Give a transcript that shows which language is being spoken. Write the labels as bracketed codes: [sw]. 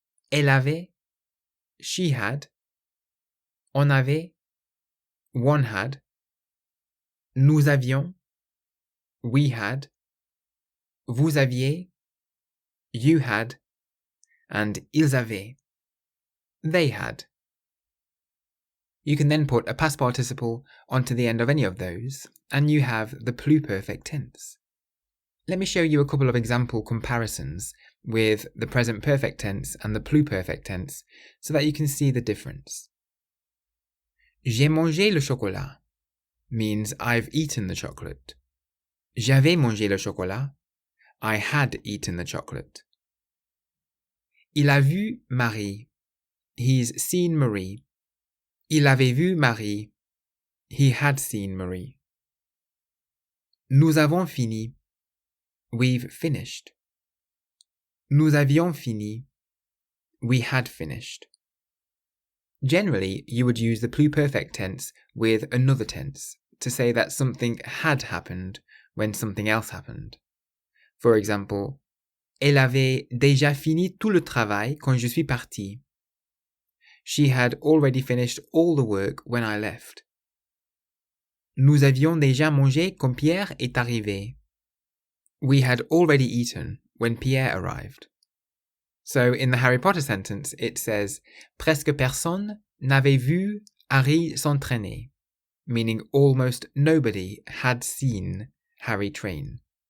[fr] Elle avait, [en] she had. [fr] On avait, [en] one had. [fr] nous avions, [en] we had, [fr] vous aviez, [en] you had, and [fr] ils avaient, [en] they had. You can then put a past participle onto the end of any of those, and you have the pluperfect tense. Let me show you a couple of example comparisons with the present perfect tense and the pluperfect tense so that you can see the difference. [fr] J'ai mangé le chocolat [en] means I've eaten the chocolate. [fr] J'avais mangé le chocolat. [en] I had eaten the chocolate. [fr] Il a vu Marie. [en] He's seen Marie. [fr] Il avait vu Marie. [en] He had seen Marie. [fr] Nous avons fini. [en] We've finished. [fr] Nous avions fini. [en] We had finished. Generally, you would use the pluperfect tense with another tense to say that something had happened when something else happened. For example, [fr] elle avait déjà fini tout le travail quand je suis parti. [en] She had already finished all the work when I left. [fr] Nous avions déjà mangé quand Pierre est arrivé. [en] We had already eaten when Pierre arrived. So in the Harry Potter sentence, it says, [fr] presque personne n'avait vu Harry s'entraîner, [en] meaning almost nobody had seen Harry train.